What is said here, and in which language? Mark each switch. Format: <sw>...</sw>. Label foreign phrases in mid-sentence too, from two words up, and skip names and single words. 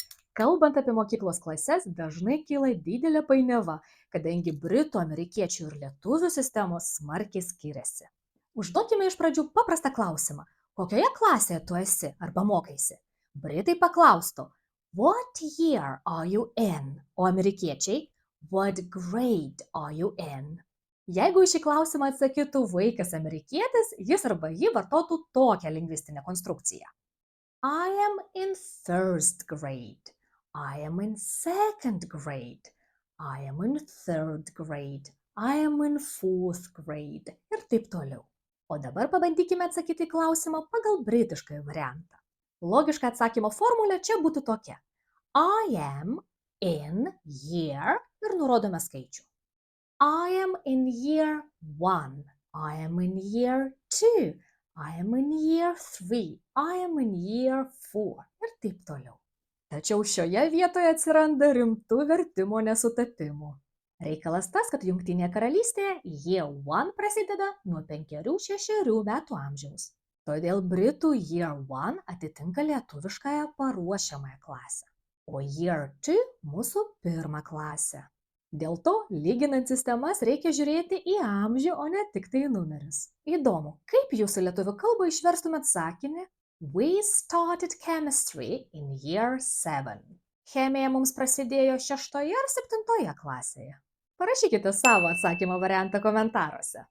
<lt>Kalbant apie mokyklos klases, dažnai kyla didelė painiava, kadangi britų, amerikiečių ir lietuvių sistemos smarkiai skiriasi. Užduokime iš pradžių paprastą klausimą. Kokioje klasėje tu esi arba mokaisi? Britai paklaustų,</lt> <en>What year are you in?</en> <lt>O amerikiečiai,</lt> <en>What grade are you in?</en> <lt>Jeigu į šį klausimą atsakytų vaikas amerikietis, jis arba ji vartotų tokią lingvistinę konstrukciją.</lt> <en>I am in first grade. I am in second grade. I am in third grade. I am in fourth grade.</en> <lt>Ir taip toliau. O dabar pabandykime atsakyti į klausimą pagal britiškąjį variantą. Logiška atsakymo formulė čia būtų tokia.</lt> <en>I am in year</en> <lt>ir nurodome skaičių.</lt> <en>I am in year 1. I am in year 2. I am in year 3. I am in year 4.</en> <lt>Ir taip toliau. Tačiau šioje vietoje atsiranda rimtų vertimo nesutapimų. Reikalas tas, kad Jungtinėje karalystėje year 1 prasideda nuo 5–6 metų amžiaus. Todėl Britų year 1 atitinka lietuviškąją paruošiamąją klasę, o year 2 mūsų pirmą klasę. Dėl to, lyginant sistemas, reikia žiūrėti į amžių, o ne tik tai į numerius. Įdomu, kaip jūsų lietuvių kalbą išverstumėt sakinį</lt> <en>We started chemistry in year 7.</en> <lt>Chemija mums prasidėjo 6 ar 7 klasėje. Parašykite savo atsakymo variantą komentaruose.</lt>